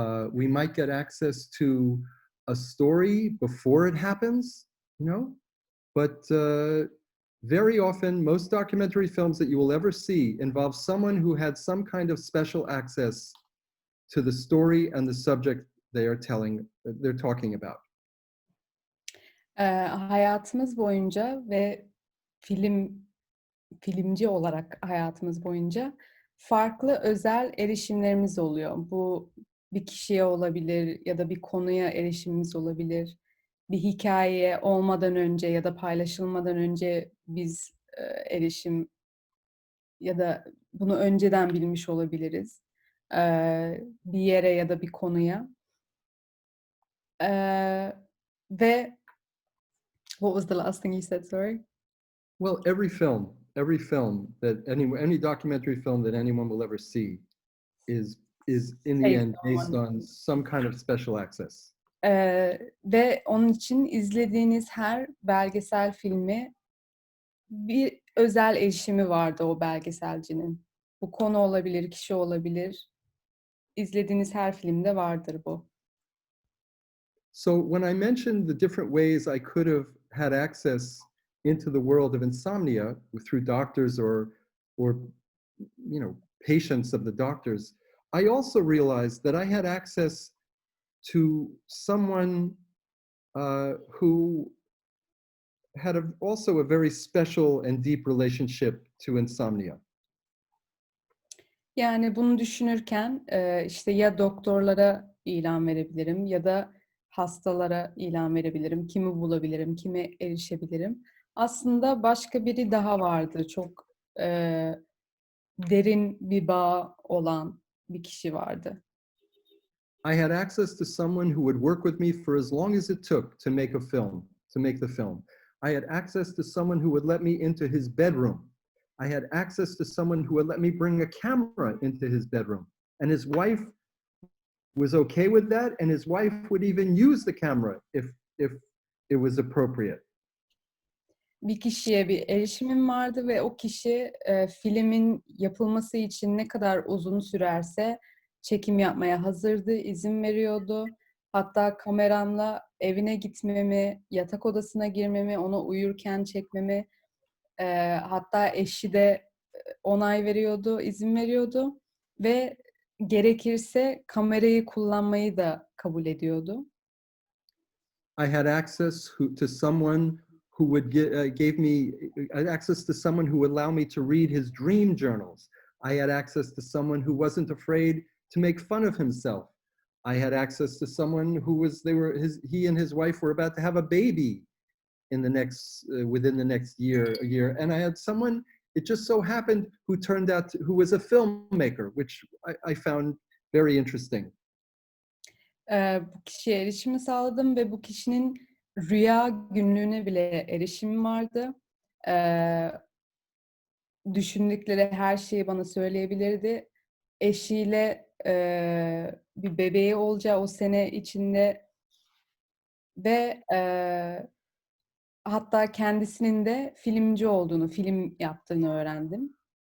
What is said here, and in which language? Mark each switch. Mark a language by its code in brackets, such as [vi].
[en] We might get access to a story before it happens, you know, but very often, most documentary films that you will ever see involve someone who had some kind of special access to the story and the subject they're talking about. [tr] Hayatımız boyunca ve filmci olarak hayatımız boyunca farklı özel erişimlerimiz oluyor. Bu bir kişiye olabilir ya da bir konuya erişimimiz olabilir. Bir hikayeye olmadan önce ya da paylaşılmadan önce biz erişim ya da bunu önceden bilmiş olabiliriz. Bir yere ya da bir konuya. Ve [en] what was the last thing you said, sorry? Well, every film that any documentary film that anyone will ever see is in the end based on some kind of special access. [tr] Ve onun için izlediğiniz her belgesel filmi bir özel erişimi vardı o belgeselcinin. Bu konu olabilir, kişi olabilir. İzlediğiniz her filmde vardır bu. [en] So when I mentioned the different ways I could have had access into the world of insomnia through doctors or you know, patients of the doctors, I also realized that I had access to someone who had also a very special and deep relationship to insomnia. [tr] Yani bunu düşünürken işte ya doktorlara ilan verebilirim ya da hastalara ilan verebilirim. Kimi bulabilirim, kime erişebilirim. Aslında başka biri daha vardı. Çok derin bir bağ olan bir kişi vardı. [en] I had access to someone who would work with me for as long as it took to make the film. I had access to someone who would let me into his bedroom. I had access to someone who would let me bring a camera into his bedroom. And his wife was okay with that, and his wife would even use the camera if it was appropriate. [tr] Bir kişiye bir erişimim vardı ve o kişi filmin yapılması için ne kadar uzun sürerse çekim yapmaya hazırdı, izin veriyordu. Hatta kameramla evine gitmemi, yatak odasına girmemi, ona uyurken çekmemi, hatta eşi de onay veriyordu, izin veriyordu ve gerekirse kamerayı kullanmayı da kabul ediyordu. [en] I had access to someone who would gave me access to someone who would allow me to read his dream journals. I had access to someone who wasn't afraid to make fun of himself. I had access to someone who he and his wife were about to have a baby in the next within the next year, and I had someone, it just so happened, who was a filmmaker, which I found very interesting. [tr] Bu kişiye erişimi sağladım ve bu kişinin rüya günlüğüne bile erişimim vardı. Düşündükleri her şeyi bana söyleyebilirdi. Eşiyle bir bebeği olacağı o sene içinde ve hatta kendisinin de filmci olduğunu, film yaptığını öğrendim.